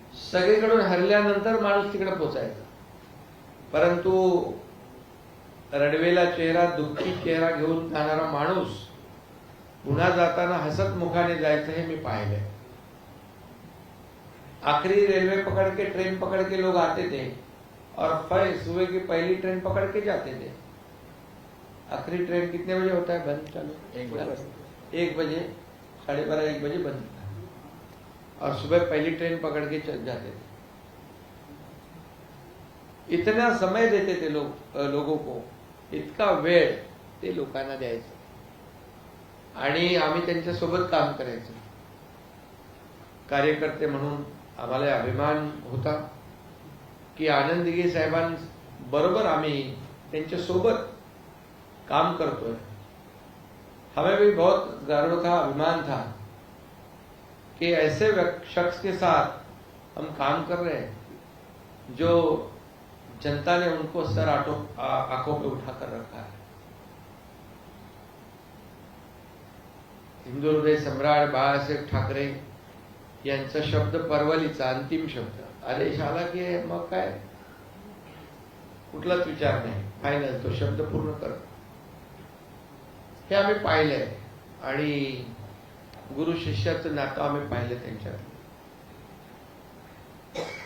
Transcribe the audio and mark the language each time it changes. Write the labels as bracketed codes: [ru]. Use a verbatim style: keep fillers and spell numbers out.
[mr] सगळीकडून हरल्यानंतर माणूस तिकडे पोचायचा, परंतु रडवेला चेहरा, दुःखी चेहरा घेऊन जाणारा माणूस पुन्हा जाताना हसत मुखाने जायचं हे मी पाहिलंय. [hi] आखिरी रेलवे पकड़ के, ट्रेन पकड़ के लोग आते थे और सुबह की पहली ट्रेन पकड़ के जाते थे. आखिरी ट्रेन कितने बजे होता है बंद? चालू एक बजे, साढ़े बारह एक बजे बंद होता है और सुबह पहली ट्रेन पकड़ के जाते थे. इतना समय देते थे लोग लोगों को, [mr] इतका वेळ ते लोकांना द्यायचं आणि आम्ही त्यांच्यासोबत काम करायचं. कार्यकर्ते म्हणून आम्हाला अभिमान होता की आनंद दिघे साहेबांबरोबर आम्ही त्यांच्यासोबत काम करतोय. [hi] हमें भी बहुत गर्व था, अभिमान था कि ऐसे शख्स के साथ हम काम कर रहे हैं जो जनता ने उनको सर आटो आंखों पे उठा कर रखा है. [mr] हिंदू हृदय सम्राट बाळासाहेब ठाकरे यांचा शब्द परवलीचा अंतिम शब्द, आदेश आला की मग काय, कुठलाच विचार नाही, फायनल, तो शब्द पूर्ण कर. हे आम्ही पाहिलंय आणि गुरु शिष्याचं नातं आम्ही पाहिलं त्यांच्यात.